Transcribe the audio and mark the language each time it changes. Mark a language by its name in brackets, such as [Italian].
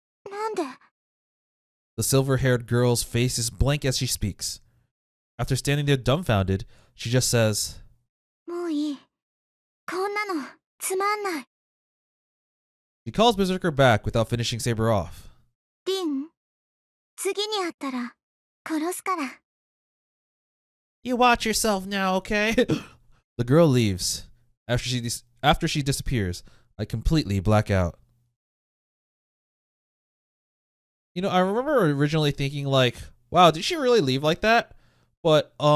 [Japanese] なんで？ [English] The silver-haired girl's face is blank as she speaks. After standing there dumbfounded, she just says, [Japanese] もういい。こんなのつまんない。 [English] She calls Berserker back without finishing Saber off. [Japanese] リン、次に会ったら殺すから。 [English] You watch yourself now, okay? The girl leaves. After she disappears, I completely black out. You know, I remember originally thinking like, wow, did she really leave like that? But